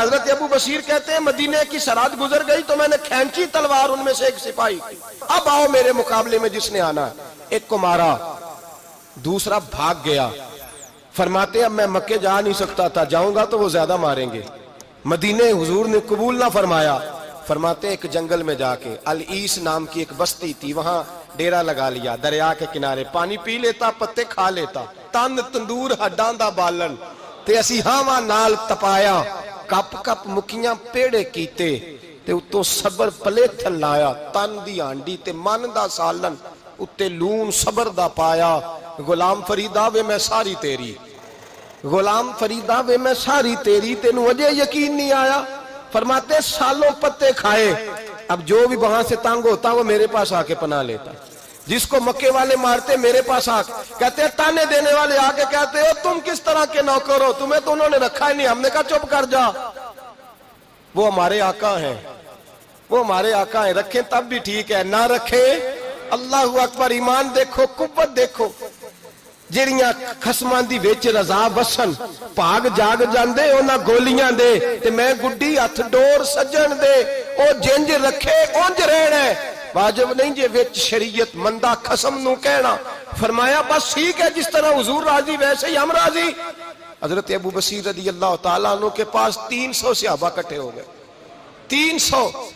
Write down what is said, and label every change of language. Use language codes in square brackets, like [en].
[ur] حضرت ابو بصیر کہتے ہیں مدینے کی سرحد گزر گئی تو میں نے کھینچی تلوار ان میں سے ایک سپاہی، اب آؤ میرے مقابلے میں جس نے آنا ہے. ایک کو مارا، دوسرا بھاگ گیا. فرماتے اب میں مکے جا نہیں سکتا تھا، جاؤں گا تو وہ زیادہ ماریں گے. مدینے حضور نے قبول نہ فرمایا. فرماتے ایک جنگل میں جا کے العیس نام کی ایک بستی تھی، وہاں ڈیرا لگا لیا. دریا کے کنارے پانی پی لیتا، پتے کھا لیتا. [pa] تن تندور ہڈاں دا بالن تے اسی ہاواں نال تپایا. کپ کپ مکیاں پیڑے کیتے تے اتوں صبر پلیتھن لایا. تن دی ہانڈی تے من دا سالن اتے لون صبر دا پایا. غلام فریدا وے میں ساری تیری، غلام فریدا وے میں ساری تیری، تینوں وجہ یقین نہیں آیا. [ur] فرماتے سالوں پتے کھائے. اب جو بھی وہاں سے تنگ ہوتا وہ میرے پاس آ کے پناہ لیتا. جس کو مکے والے مارتے میرے پاس آ کہتے تانے دینے والے آ کے کہتے ہو تم کس طرح کے نوکر ہو، تمہیں تو انہوں نے رکھا ہی نہیں. ہم نے کہا چپ کر جا، وہ ہمارے آقا ہیں، وہ ہمارے آقا ہیں. رکھیں تب بھی ٹھیک ہے، نہ رکھیں اللہ اکبر. ایمان دیکھو، قوت دیکھو. [pa] جڑیاں خصماں دی وچ رضا وسن بھاگ جاگ جاندے انہاں گولیاں دے تے میں گڈی ہتھ ڈور سجن دے. او جنج رکھے اونج رہنا ہے، واجب نہیں جے وچ شریعت مندہ خصم نو کہنا. [ur] فرمایا بس ٹھیک ہے، جس طرح حضور راضی ویسے ہی ہم راضی. حضرت ابو بصیر رضی اللہ تعالیٰ عنہ کے پاس 300 صحابہ کٹھے ہو گئے. 300